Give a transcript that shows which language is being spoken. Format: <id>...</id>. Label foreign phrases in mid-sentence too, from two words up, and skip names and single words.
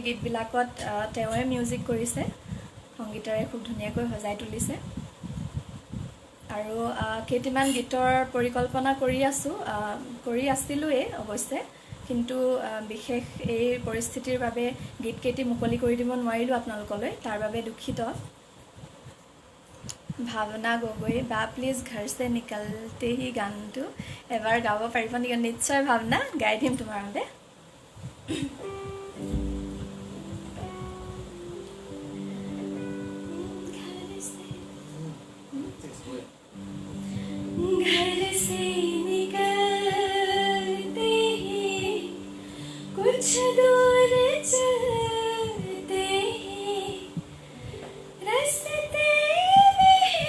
<as>গীতবিলাকত তেওঁৱে মিউজিক কৰিছে সংগীতেৰে খুব ধুনীয়াকৈ সজাই তুলিছে আৰু কেইটামান গীতৰ পৰিকল্পনা কৰি আছিলোঁৱেই অৱশ্যে কিন্তু বিশেষ এই পৰিস্থিতিৰ বাবে গীতকেইটি মুকলি কৰি দিব নোৱাৰিলোঁ আপোনালোকলৈ তাৰ বাবে দুখিত ভাৱনা গগৈ বা প্লিজ</as> <hi>घर से निकलते ही</hi> <as>গানটো এবাৰ গাব পাৰিব নেকি নিশ্চয় ভাৱনা গাই দিম তোমাৰ বাবে</as> <hi>घर से निकलते ही कुछ दूर चलते ही रास्ते में</hi>